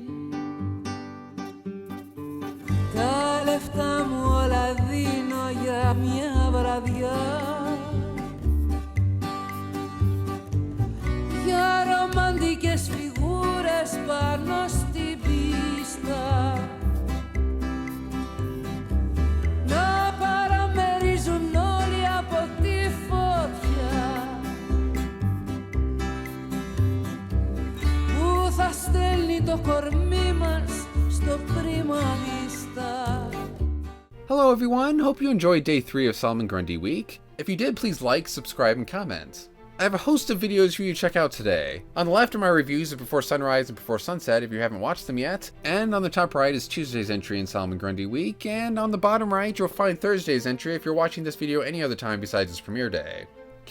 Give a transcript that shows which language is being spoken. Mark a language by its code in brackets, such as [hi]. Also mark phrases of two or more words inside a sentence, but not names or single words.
[el] Τα λεφτά μου όλα δίνω για μια βραδιά για ρομαντικές φιγούρες πάνω στην πίστα να παραμερίζουν όλοι από τη φωτιά που θα στέλνει το κορμί μας στο [it] prima vista. [en] Hello everyone, hope you enjoyed day 3 of Solomon Grundy Week. If you did, please like, subscribe, and comment. I have a host of videos for you to check out today. On the left are my reviews of Before Sunrise and Before Sunset if you haven't watched them yet, and on the top right is Tuesday's entry in Solomon Grundy Week, and on the bottom right you'll find Thursday's entry if you're watching this video any other time besides its premiere day.